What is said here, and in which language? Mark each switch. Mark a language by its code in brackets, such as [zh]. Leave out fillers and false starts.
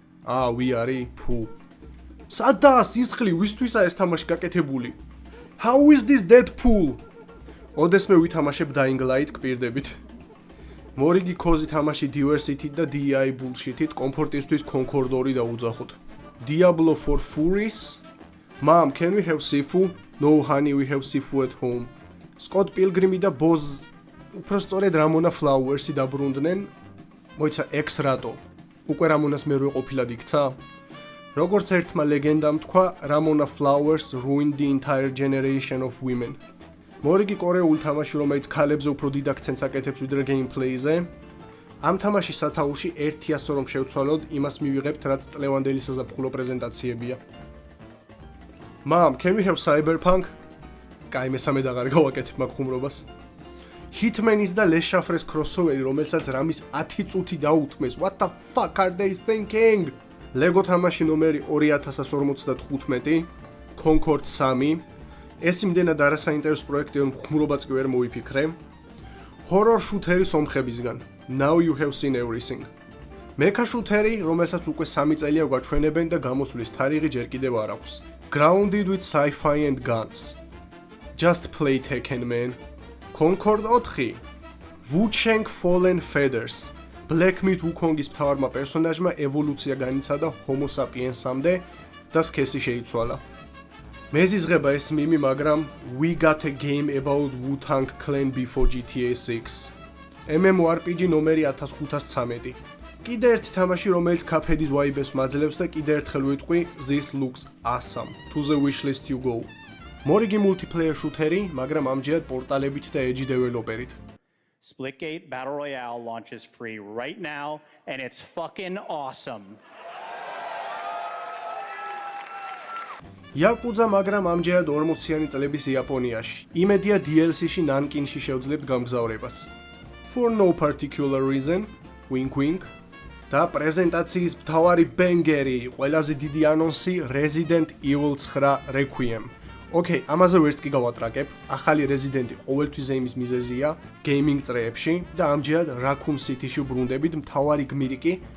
[ka] ვიარი, ფუ. სადა სისხლი ვისთვისა ეს თამაში გაკეთებული? [en] How is this Deadpool? [ka] ოდესმე ვითამაშებ Dying Light გპირდებით. მორიგი კოზი თამაში Diversity და DI bullshit-ით კომფორტისთვის Concord 2 დაუძახოთ. [en] Diablo 4 Furies. Mom, can we have Sifu? No, honey, we have Sifu at home. [ka] Scott Pilgrim და Boz უფრო სწორედ Ramona Flowers-ი დაბრუნდნენ. მოიცა X-Rato. უკვე Ramonas მერვე ყოფილად იქცა? როგორც ერთმა ლეგენდამ თქვა, [en] Ramona Flowers ruined the entire generation of women. [ka] მორიგი კორეულ თამაში, რომელიც ქალებზე უფრო დიდ აქცენტს აკეთებს ვიდრე გეიმპლეიზე. ამ თამაშის სათაურში 100 რომ შევცვალოთ, იმას მივიღებთ, რაც წლევანდელი საზაფხულო პრეზენტაციებია. [en] Mom, can we have Cyberpunk? [ka] კაი, მესამე დაღარ გავაკეთებ მაგ ხუმრობას. Hitman-ის და Les Shafres crossover-ი, რომელსაც რამის 10 წუთი დაუთმეს. [en] What the fuck are they thinking? [ka] Lego თამაში ნომერი 2055, Concord 3. ეს იმდენად არასაინტერესო პროექტია, რომ ხუმრობაც კი ვერ მოვიფიქრე. Horror shooter-ი სომხებისგან. [en] Now you have seen everything. [ka] Mecha shooter-ი, რომელსაც უკვე 3 წელია გვაჩვენებენ და გამოსვლის თარიღი ჯერ კიდევ არ აქვს. [en] Grounded with sci-fi and guns. Just play Tekken, man. Concord 4. Wu-Chang Fallen Feathers. [ka] Black Myth Wukongis მთავარმა პერსონაჟმა ევოლუცია განიცადა Homo sapiens-მდე და სქესი შეიცვალა. მეზიზღება ეს მიმი, მაგრამ [en] we got a game about Wu-Tang Clan before GTA 6. [ka] MMORPG ნომერი 1513. კიდე ერთი თამაში, რომელიც Cuphead-ის ვაიბებს მაძლევს და კიდე ერთხელ ვიტყვი, [en] this looks awesome. To the wishlist you go. [ka] მორიგი multiplayer shooter-ი, მაგრამ ამჯერად პორტალებით და edge developer-ით. [en] Splitgate Battle Royale launches free right now, and it's fucking awesome. [ka] Yakuza, მაგრამ ამჯერად 40-იანი წლების იაპონიაში. იმედია DLC-ში ნანკინში შევძლებთ გამგზავრებას. [en] For no particular reason, wink wink. [ka] და პრეზენტაციის მთავარი ბენგერი, ყველაზე დიდი ანონსი Resident Evil 9 Requiem. Okay, ამაზე ვერც კი გავატრაკებ. ახალი Resident-ი ყოველთვის ზეიმის მიზეზია gaming წრეებში და ამჯერად Raccoon City-ში ბრუნდებით მთავარი გმირი კი